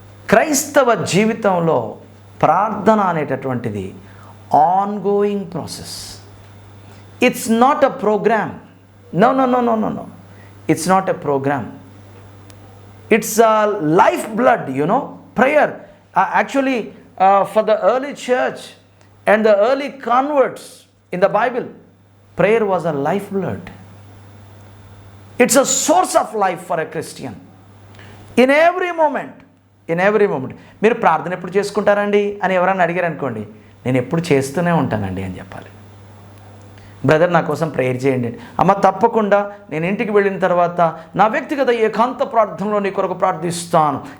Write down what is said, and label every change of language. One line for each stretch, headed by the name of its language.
Telugu: క్రైస్తవ జీవితంలో ప్రార్థన అనేటటువంటిది ongoing process.
English: It's not a programme. No, it's not a programme. It's a life blood, prayer. Actually, for the early church and the early converts in the Bible, prayer was a lifeblood. It's a source of life for a Christian. In every moment.
Telugu: మీరు ప్రార్థన ఎప్పుడు చేసుకుంటారండి అని ఎవరైనా అడిగారు అనుకోండి, నేను ఎప్పుడు చేస్తూనే ఉంటానండి అని చెప్పాలి. బ్రదర్, నా కోసం ప్రేయర్ చేయండి. అమ్మ, తప్పకుండా నేను ఇంటికి వెళ్ళిన తర్వాత నా వ్యక్తిగత ఏకాంత ప్రార్థనలో నీ కొరకు ప్రార్థిస్తాను.